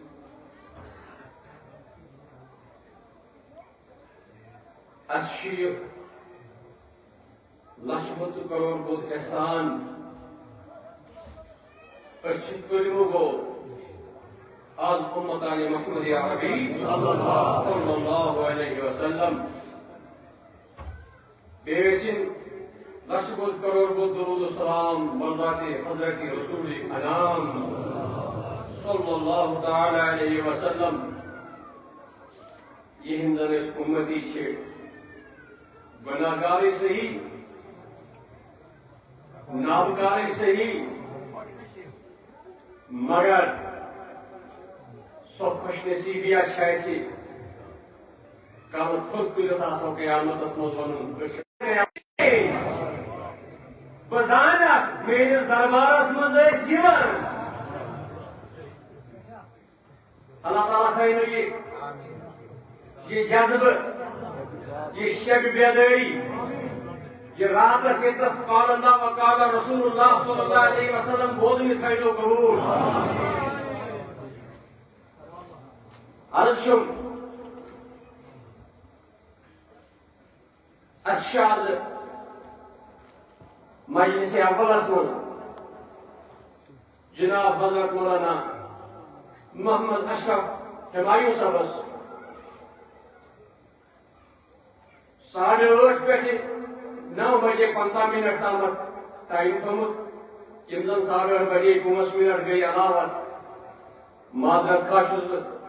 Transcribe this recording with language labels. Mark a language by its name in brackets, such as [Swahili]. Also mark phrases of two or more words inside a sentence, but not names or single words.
[Kashmiri] اَسہِ چھُ یہِ لچھ بُدھ کروڑ بُدھ احسان، أسۍ چھِ کٔرمہٕ گوٚو آز اُمتانِ محمد عربی [Arabic] صلی اللہ علیہ وسلم، [Kashmiri] بیٚیہِ ٲسِن لچھ بُدھ کروڑ بُدھ درود السلام بذات حضرت رسول انام [Arabic] صلی اللہ تعالی علیہ وسلم، [Kashmiri] یہند زن أسۍ اُمتی چھِ گناہگارٕے صحیح، نابکارٕے صحیح، مگر سۄ خوش نصیٖبیا چھِ اَسہِ کلہٕ تھوٚد تُلِتھ آسو قیامتس منٛز وَنُن بہٕ زانکھ میٲنِس دربارس منٛز ٲسۍ یِوان۔ اللہ تعالیٰ تھٲینو یہِ جذبہٕ، یہِ شب بیدٲری، یہِ راتس ییٚتس [Arabic] قال اللہ و قال رسول اللہ صلی اللہ علیہ وسلم [Kashmiri] بوزنہِ تھٲینو قبوٗل۔ عرض چھُم اَسہِ چھُ آز مجلس اولس منٛز جناب حضرت مولانا محمد اشرف ہمایوں صٲبس 8:30 پٮ۪ٹھٕ 9:50 تامتھ ٹایم تھوٚمُت، یِم زن 8:30 بجے 5 منٹ گٔیہِ علاوٕ معذرت خواہ چھُس بہٕ،